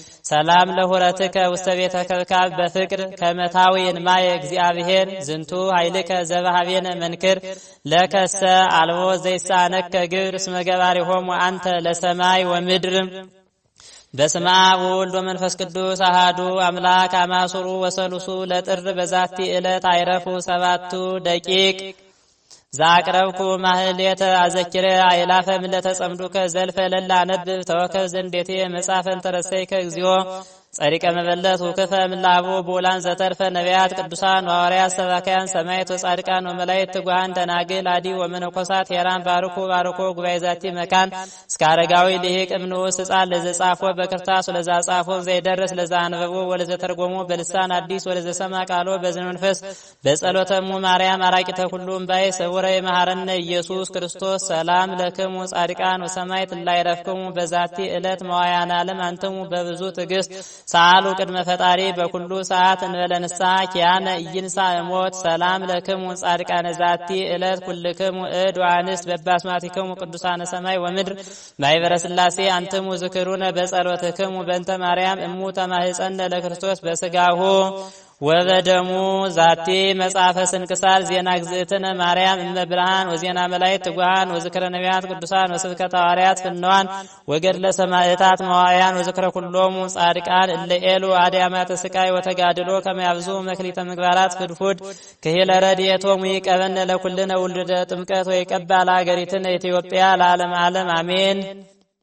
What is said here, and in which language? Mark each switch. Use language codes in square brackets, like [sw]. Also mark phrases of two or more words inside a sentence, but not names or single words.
[gez] ሰላም ለሁረትከ ውስተ ቤተ ከብካብ በፍቅር ከመታዊን ማየ እግዚአብሔር ዝንቱ ኃይልከ ዘባሃቤነ መንክር ለከሰ አልቦ ዘይሳነከ ግብር እስመ ገባሪሆሙ አንተ ለሰማይ ወምድር። በስመ አብ ወወልድ ወመንፈስ ቅዱስ አሃዱ አምላክ አማሱሩ ወሰሉሱ ለጥር በዛቲ ዕለት አይረፉ 7 ደቂቅ ዛቅረብኩ ማህሌተ አዘኪረ አይላፈ ምለተ ጸምዱከ ዘልፈ ለላ ነብብ ተወከብ ዘንዴቴ መጻፈን ተረሰይከ እግዚኦ ጸሪቀ መበለት ወከፈ ምላቦ ቦላን ዘተርፈ ነቢያት ቅዱሳን ሐዋርያት ሰባካያን ሰማዕታት ወጻድቃን ወመላእክት ትጉሃን ደናግል አዲ ወመነኮሳት ሄራን ባርኩ ባርኮ ጉባኤ ዛቲ መካን እስከ አረጋዊ ሊቅ እምንዑስ ሕፃን ለዘጻፎ በክርታስ ወለዛ ጻፎ ዘይደርስ ለዛ አንበቦ ወለዘ ተርጎሞ በልሳን አዲስ ወለዘ ሰማ ቃሎ በዝነ መንፈስ በጸሎተሙ ማርያም አራቂተ ሁሉም ባይ ሰውረ የመሐረነ ኢየሱስ ክርስቶስ ሰላም ለክሙ ጻድቃን ወሰማዕት ላይረፍክሙ በዛቲ ዕለት መዋያን ዓለም አንተሙ በብዙ ትዕግስት ሳሉ ቅድመ ፈጣሪ በኩሉ ሰዓት እንበለንሳ ኪያነ ኢይንሳ ሞት ሰላም ለክሙ ጻድቃነ ዛቲ ዕለት ኩልክሙ እድ ወአንስት በባስማቲክሙ ቅዱሳነ ሰማይ ወምድር ማይበረ ሥላሴ አንትሙ ዝክሩነ በጸሎትክሙ በእንተ ማርያም እሙ ተማህፀነ ለክርስቶስ በስጋሁ ወበደሙ ዛቲ መጽሐፈ ስንክሳር ዜና ግዝእትነ ማርያም እመ ብርሃን ወዜና መላእክት ትጉሃን ወዝክረ ነቢያት ቅዱሳን ወስብከተ ሐዋርያት ፍንዋን ወገድለ ሰማዕታት መዋዕያን ወዝክረ ኩሎሙ ጻድቃን እለ ኤሉ አድያማተ ስቃይ ወተጋድሎ ከመ ያብዙ መክሊተ ምግባራት ፍድፉድ ክሂለ ረድኤቶሙ ይቀበነ ለኩልነ ውልደ ጥምቀት ወይቀባ ለአገሪትነ ኢትዮጵያ ለዓለመ ዓለም አሜን።